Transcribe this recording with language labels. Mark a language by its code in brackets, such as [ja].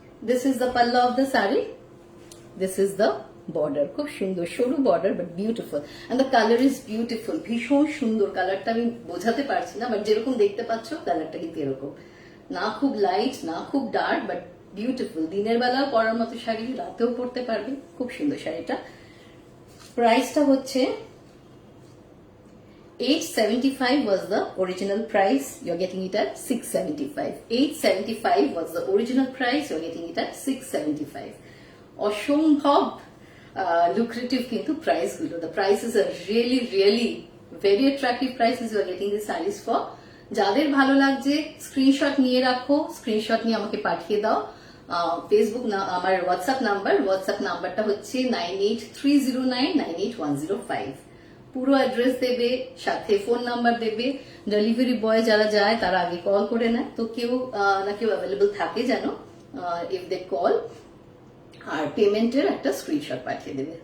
[en] this is the pallu of the sari, this is the border, [bn] খুব সুন্দর সরু border, [en] but beautiful, and the colour is beautiful, [bn] ভীষণ সুন্দর কালারটা। আমি বোঝাতে পারছি না, বাট যেরকম দেখতে পাচ্ছ কালারটা কিন্তু এরকম না, খুব লাইট না খুব ডার্ক, বাট বিউটিফুল। দিনের বেলাও পরার মতো শাড়ি, রাতেও পরতে পারবে, খুব সুন্দর শাড়িটা। প্রাইসটা হচ্ছে [en] 875 was the original price, you're getting it at 675. 875 was the original price, you're getting it at 675. [bn] অসম্ভব lucrative কিন্তু প্রাইস গুলো, [en] the prices are really really very attractive prices you are getting these sarees for. [bn] যাদের ভালো লাগছে screenshot নিয়ে রাখো, screenshot নিয়ে আমাকে পাঠিয়ে দাও। ফেসবুক না, আমার হোয়াটসঅ্যাপ নাম্বারটা হচ্ছে 9830998105। পুরো অ্যাড্রেস দেবে, সাথে ফোন নাম্বার দেবে। ডেলিভারি বয় যারা যায় তারা আগে কল করে নেয়, তো কেউ না কেউ অ্যাভেলেবল থাকে যেন, [en] if they call, [bn] আর পেমেন্টের একটা স্ক্রিনশট পাঠিয়ে দেবে।